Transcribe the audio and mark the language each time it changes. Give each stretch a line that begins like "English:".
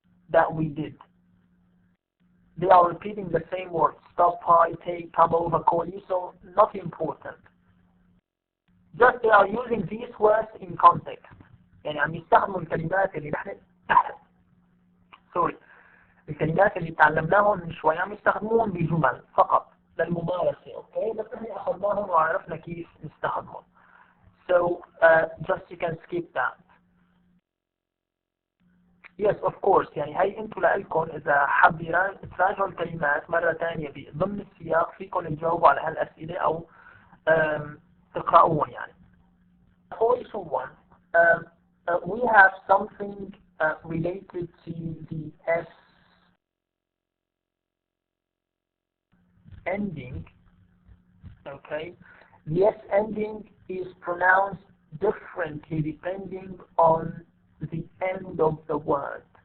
English: That we did. They are repeating the same words. Stop by, take, come over, call you. So not important. Just they are using these words in context.
Arabic: يعني عم يستخدموا الكلمات اللي نحن الكلمات اللي تعلمناهم من شوي عم يستخدموهم بجمل فقط للممارسة. اوكي. بس نحن اخذناهم وعرفنا كيف نستخدمهم.
English: So just you can skip that. Yes, of course.
Arabic: يعني هي انتم لكم اذا حاب تراجعوا الكلمات مرة ثانية ضمن السياق فيكم تجاوبوا على هالاسئلة او تقرأوهم يعني.
English: Also one, we have something related to the S ending. Okay, the S ending is pronounced differently depending on the end of the word.